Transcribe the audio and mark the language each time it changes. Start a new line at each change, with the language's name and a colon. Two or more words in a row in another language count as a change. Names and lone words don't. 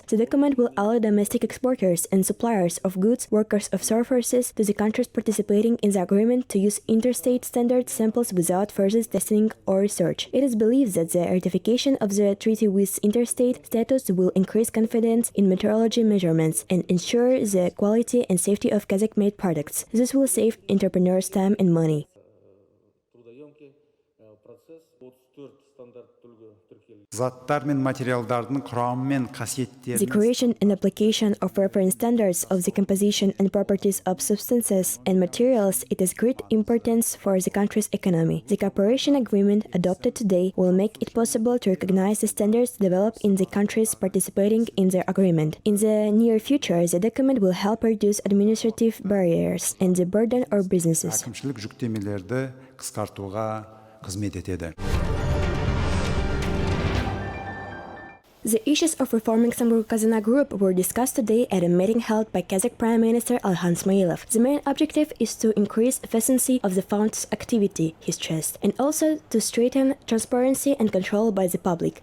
English: The document will allow domestic exporters and suppliers of goods, workers of surfaces to the countries participating in the agreement to use interstate standard samples without further testing or research. It is believed that the ratification of the treaty with interstate status will increase confidence in meteorology measurements and ensure the quality and safety of Kazakh-made products. This will save entrepreneurs time and money.
Kazakh: Заттар мен материалдардың құрамы мен қасиеттерін
English: The creation and application of reference standards of the composition and properties of substances and materials it is great importance for the country's economy. The cooperation agreement adopted today will make it possible to recognize the standards developed in the countries participating in the agreement. In the near future, the document will help reduce administrative barriers and the burden of businesses.
Kazakh: әкімшілік жүктемелерді қысқартуға қызмет етеді.
English: The issues of reforming Samruk-Kazyna group were discussed today at a meeting held by Kazakh Prime Minister Ilham Ismailov. The main objective is to increase efficiency of the fund's activity, he stressed, and also to strengthen transparency and control by the public.